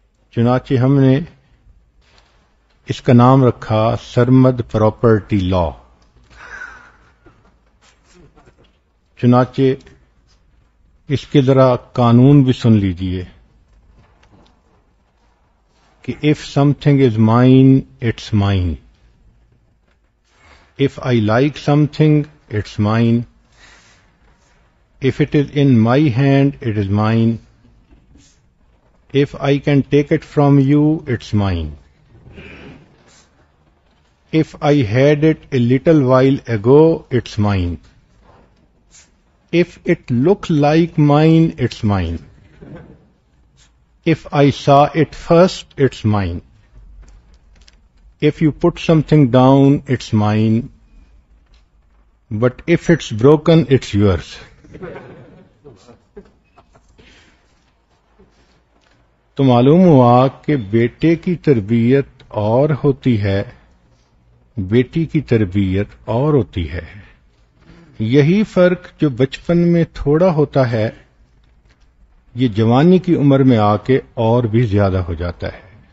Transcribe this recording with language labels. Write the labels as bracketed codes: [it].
[ur] چنانچہ ہم نے اس کا نام رکھا سرمد پراپرٹی لا. چنانچہ اس کے ذرا قانون بھی سن لیجئے کہ [en] if something is mine, it's mine. If I like something, it's mine. If it is in my hand, it is mine. If I can take it from you, it's mine. If I had it a little while ago, it's mine. If it looked like mine, it's mine. If I saw it first, it's mine. If you put something down, it's mine. But if it's broken, it's yours. [ur] تو معلوم ہوا کہ بیٹے کی تربیت اور ہوتی ہے، بیٹی کی تربیت اور ہوتی ہے. یہی فرق جو بچپن میں تھوڑا ہوتا ہے یہ جوانی کی عمر میں آ کے اور بھی زیادہ ہو جاتا ہے.